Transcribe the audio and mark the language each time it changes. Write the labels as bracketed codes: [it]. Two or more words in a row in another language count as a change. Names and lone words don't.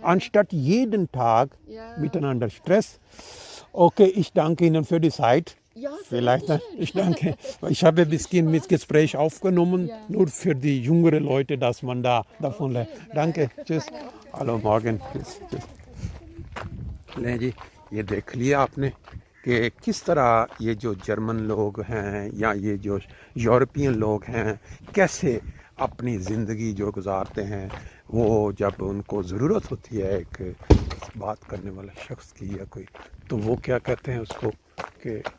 [de] anstatt jeden Tag Ja. miteinander Stress. Okay, ich danke Ihnen für die Zeit. Ja, Vielleicht, bitteschön. ich danke. Ich habe ein bisschen mit Gespräch aufgenommen, Ja. nur für die jüngeren Leute, dass man davon lernt. Danke, tschüss. Hallo, morgen. Tschüss, tschüss। [hi] ले जी ये देख लिया आपने कि किस तरह ये जो जर्मन लोग हैं या ये जो यूरोपियन लोग हैं कैसे अपनी ज़िंदगी जो गुजारते हैं वो जब उनको ज़रूरत होती है एक बात करने वाला शख्स की या कोई तो वो क्या कहते हैं उसको कि